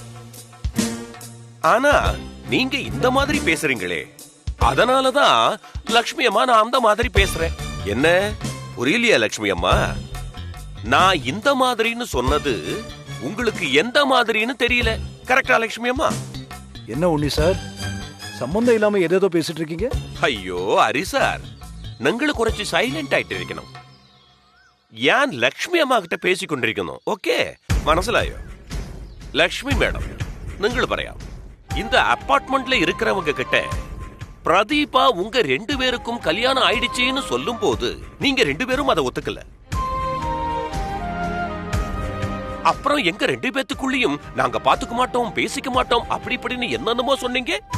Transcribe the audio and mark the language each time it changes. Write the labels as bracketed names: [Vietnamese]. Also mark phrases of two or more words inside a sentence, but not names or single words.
[Tamil] ஆனா நீங்க இந்த மாதிரி பேசுறீங்களே, அதனாலதான் லக்ஷ்மி அம்மா நான் அந்த மாதிரி பேசுறேன். என்ன புரியலையா லக்ஷ்மி அம்மா? நான் இந்த மாதிரின்னு சொன்னது உங்களுக்கு எந்த மாதிரின்னு தெரியல. கரெக்டா லக்ஷ்மி அம்மா? என்ன உன்னி சார், சம்பந்தம் இல்லாம ஏதேதோ பேசிட்டு இருக்கீங்க? ஐயோ ஹரி சார், [Malayalam] നിങ്ങൾ കുറച്ച് സൈലന്റ് ആയിട്ടിരിക്കണം. ഞാൻ ലക്ഷ്മി അമ്മ കിட்ட പേസിക്കൊണ്ടിരിക്കുന്നു. ഓക്കേ, മനസ്സിലായോ? [Tamil] லக்ஷ்மி மேடம், [Malayalam] നിങ്ങൾ പറയാം, [Tamil] இந்த அபார்ட்மெண்ட்ல இருக்கிறவங்க கிட்ட பிரதீபா உங்க 2 பேருக்கும் கல்யாணம் ஆயிடுச்சுன்னு சொல்லும் போது நீங்க 2 பேரும் அதை ஒத்துக்கல. அப்புறம் எங்க 2 பேத்துக்குள்ளேயும் நாங்க பாத்துக்க மாட்டோம், பேசிக்க மாட்டோம், அப்படி இப்படின்னு என்னென்னமோ சொன்னீங்க.